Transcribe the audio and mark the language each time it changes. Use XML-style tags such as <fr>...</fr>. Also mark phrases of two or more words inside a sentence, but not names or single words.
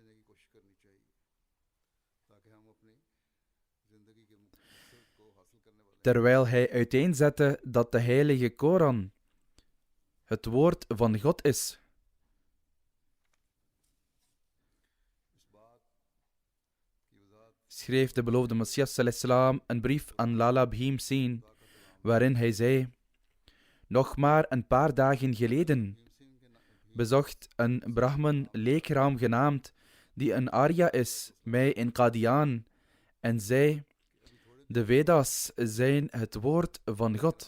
<ur>تاکہ ہم اپنی زندگی کے مقصد کو حاصل کرنے والے</ur> <nl>terwijl hij uiteenzette dat de heilige Koran het woord van God is. Schreef de beloofde Messias salam een brief aan Lala Bhim Singh, waarin hij zei: nog maar een paar dagen geleden bezocht een Brahman leekram genaamd, die een Arya is, mij in Qadian en zei: de Vedas zijn het woord van God.</nl>